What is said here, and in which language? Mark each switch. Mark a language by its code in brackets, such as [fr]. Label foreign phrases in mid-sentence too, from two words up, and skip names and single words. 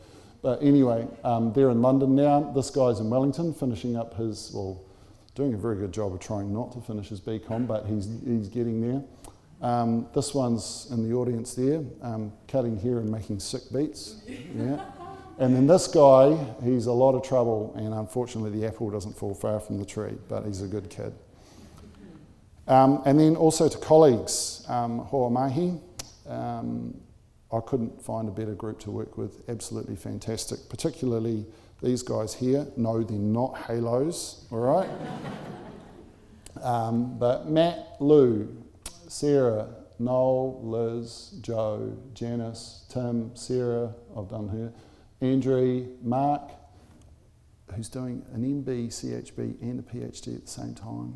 [en] But anyway, they're in London now. This guy's in Wellington, finishing up his, well, doing a very good job of trying not to finish his BCom, but he's getting there. This one's in the audience there, cutting hair and making sick beats. Yeah. And then this guy, he's a lot of trouble, and unfortunately the apple doesn't fall far from the tree, but he's a good kid. And then also to colleagues, [mi] hoa mahi. [en] I couldn't find a better group to work with, absolutely fantastic, particularly these guys here. No, they're not halos, all right? But Matt, Lou, Sarah, Noel, Liz, Joe, Janice, Tim, Sarah, I've done her, Andrew, Mark, who's doing an MB, CHB and a PhD at the same time.